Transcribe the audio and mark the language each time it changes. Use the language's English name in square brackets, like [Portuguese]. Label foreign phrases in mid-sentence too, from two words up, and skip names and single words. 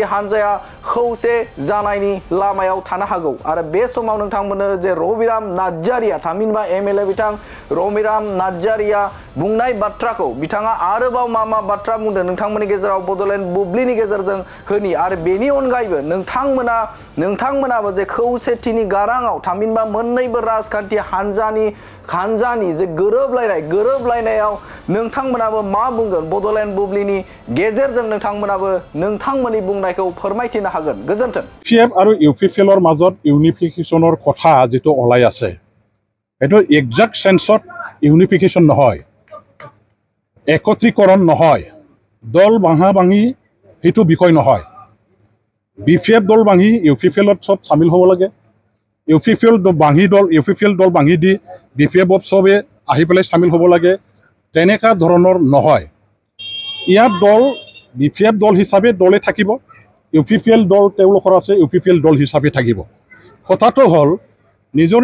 [Bodo] हान्जाया खौसे जानायनि लामायाव थानो हागौ आरो बे समाव नोंथांमोननो जे रबिराम नार्जारिया थामहिनबा MLA बिथां रबिराम नार्जारिया बुंनाय बाथ्राखौ बिथाङा आरोबाव मा बाथ्रा बुंदों नोंथांमोननि गेजेराव बडलेण्ड बुब्लिनि गेजेरजों होनि आरो बेनि अनगायैबो नोंथांमोनाबो जे खौसेथिनि गाराङाव थामहिनबा मोन्नैबो राजखान्थि हान्जानि जे गोरोबलायनायाव नोंथांमोनाबो मा बुंगोन बडलेण्ड बुब्लिनि गेजेरजों नोंथांमोननि बुंनायखौ फोरमायथिनो हागोन गोजोन्थों [Assamese] PF আৰু UPPLৰ মাজত ইউনিফিকেশনৰ কথা যেটো ওলাই আছে এটো এক্সাক্ট সেন্সত ইউনিফিকেশন নহয় একত্ৰীকৰণ নহয় দল ভাঙি হেতু বিষয় নহয় BPF দল ভাঙি UPPLত সব শামিল হ'ব লাগে UPPL দল ভাঙি দি BPF সবে আহি পেলাই শামিল হ'ব লাগে তেনেকা ধৰণৰ নহয় ইয়াত দল BPF দল হিচাপে দলে থাকিব UPPL দল তেওঁলোকৰ আছে UPPL দল হিচাপে থাকিব কথাটো হল নিজৰ